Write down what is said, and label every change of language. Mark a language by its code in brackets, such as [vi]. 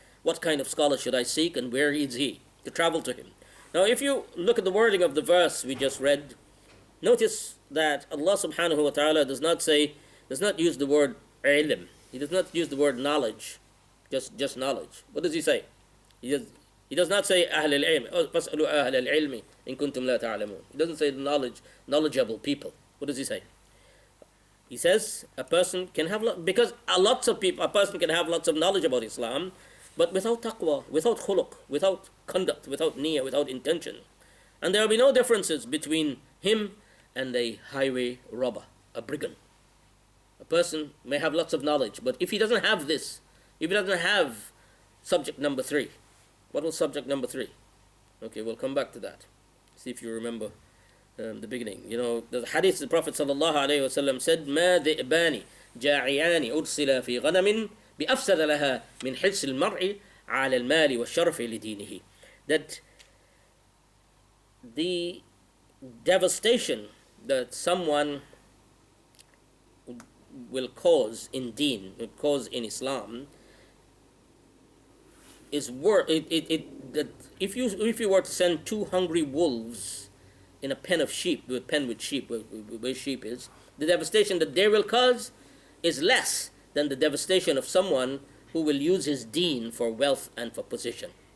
[en] What kind of scholar should I seek, and where is he? To travel to him. Now, if you look at the wording of the verse we just read, notice that Allah subhanahu wa ta'ala does not use the word ilm. He does not use the word knowledge, just knowledge. What does he say? He does not say [ar] أهل العلم, فاسألوا أهل العلم إن كنتم لا تعلمون. [en] He doesn't say knowledgeable people. What does he say? He says a person can have, because a person can have lots of knowledge about Islam, but without taqwa, without khuluq, without conduct, without niyyah, without intention. And there will be no differences between him and a highway robber, a brigand. A person may have lots of knowledge, but if he doesn't have this, if he doesn't have subject number 3, what was subject number 3? Okay, we'll come back to that. See if you remember the beginning. The hadith, the Prophet ﷺ said, [ar] ما ذئبان جاعيان أرسلا في غنم بأفسد لها من حرص المرء على المال والشرف لدينه. [en] That the devastation that someone will cause in deen, in Islam, is worth that if you were to send 2 hungry wolves in a pen with sheep, where sheep is, the devastation that they will cause is less than the devastation of someone who will use his deen for wealth and for position.